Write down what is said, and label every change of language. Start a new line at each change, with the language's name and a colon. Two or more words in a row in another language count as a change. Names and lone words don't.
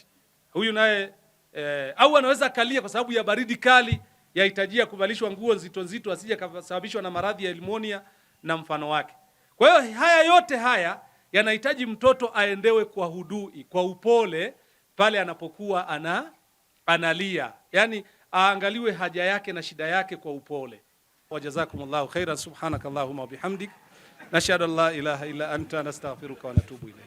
Swahili: Huyu naye au anaweza akalia kwa sababu ya baridi kali, yahitajia kuvalishwa nguo nzito nzito asije kusababishwa na maradhi ya pneumonia na mfano wake. Kwa hiyo haya yote haya yanahitaji mtoto aendewe kwa hudui, kwa upole pale anapokuwa analia. Yaani aangaliwe haja yake na shida yake kwa upole.
Arabic: وجزاكم الله خيرا سبحانك اللهم وبحمدك نشهد أن لا إله إلا أنت نستغفرك ونتوب إليك.